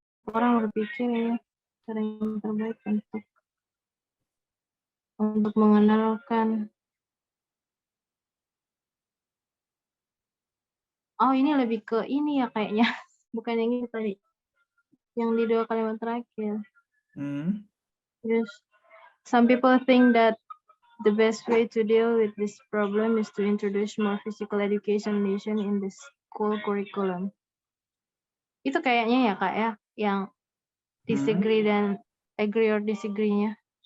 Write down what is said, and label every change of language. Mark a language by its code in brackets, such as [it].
[id] Orang berpikir ya cara yang terbaik untuk mengenalkan. Oh ini lebih ke ini ya kayaknya, bukan yang ini tadi, yang di 2 kalimat terakhir. [en] Yes, some people think that the best way to deal with this problem is to introduce more physical education lesson in the school curriculum. [id] Itu kayaknya ya Kak ya, yang disagree dan [en] agree or disagree- [id] nya.